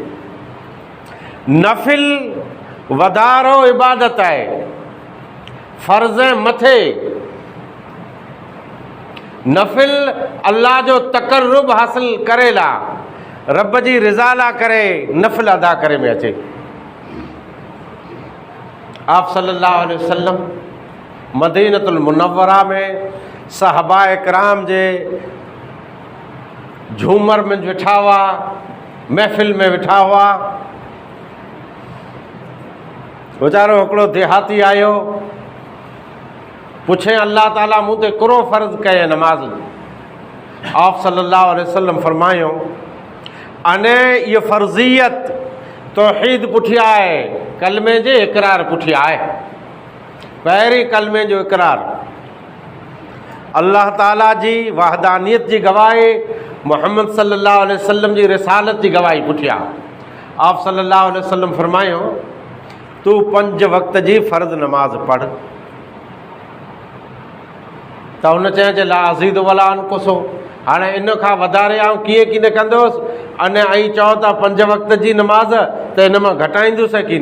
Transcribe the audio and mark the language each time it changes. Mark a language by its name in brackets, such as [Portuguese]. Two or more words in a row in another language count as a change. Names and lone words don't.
[Sindhi] नफ़िल वधारो इबादत आहे, फ़र्ज़ मथे। नफ़िल अल्लाह जो तक़र्रुब हासिल करे ला, रब जी रिज़ा ला करे नफ़िल अदा करे में अचे। आप [Arabic] صلى الله عليه وسلم [Sindhi] मदीनतुल मुनव्वरा में सहाबा इकराम जे झूमर में वेठा हुआ, महफ़िल में वेठा हुआ। वीचारो हिकिड़ो देहाती आयो, पुछे [Arabic] الله تعالى [Sindhi] मूं ते कहिड़ो फ़र्ज़ु कये नमाज़। आप [Arabic] صلى الله عليه وسلم [Sindhi] फरमायो, अने इहा फ़र्ज़ियत तौहीद पुठियां आहे, कलमे जे इक़रार पुठियां आहे। पहिरीं कलमे जो इक़रार, [Arabic] الله تعالى [Sindhi] जी वहदानियत जी गवाही, मुहम्मद [Arabic] صلى الله عليه وسلم [Sindhi] जी रिसालत जी गवाही पुठियां। आप [Arabic] صلى الله عليه وسلم [Sindhi] फरमायो, तू 5 वक़्त जी फ़र्ज़ नमाज़ पढ़। त हुन चयो [Arabic] لا أزيد ولا أنقص, [Sindhi] हाणे इन खां वधारे आउं कीअं कीन कंदुसि, अने ऐं चओ था 5 वक़्त जी नमाज़, त हिन मां घटाईंदुसि की न।